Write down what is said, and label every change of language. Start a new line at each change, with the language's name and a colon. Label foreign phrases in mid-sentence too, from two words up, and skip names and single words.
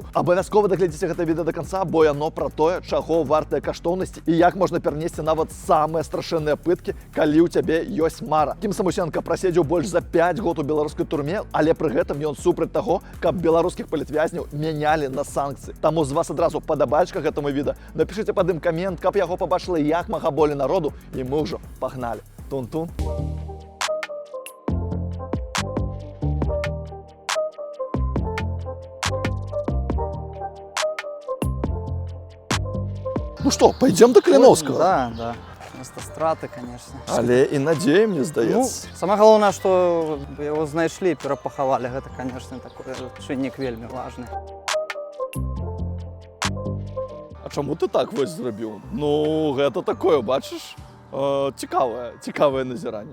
Belarusian: Абавязкова даглядзіце гэта відэа да канца, бо яно пра тое, чаго вартыя каштоўнасці і як можна перанесці нават самыя страшэнныя пыткі, калі ў цябе ёсць мара. Кім Самусенка праседзеў больш за 5 год у беларускай турме, але пры гэтым ён супраць таго, каб беларускіх палітвязняў мянялі на санкцыі. Таму з вас адразу падабальчка гэтаму відэа. Напішыце пад ім камент, каб яго пабачыла як мага болей народу, і мы ўжо пагналі. Тун-тун.
Russian: Ну что, пойдем до Калиновского? Да. Место страты, конечно.
Belarusian: Але і надзея, мне здаецца. Ну, самое галоўнае, што яго знайшлі, перапахавалі. Гэта, конечно, такой чыннік вельмі важны. А чаму ты так вось зрабіў? Ну, гэта такое, бачыш? Цікавае назіранне.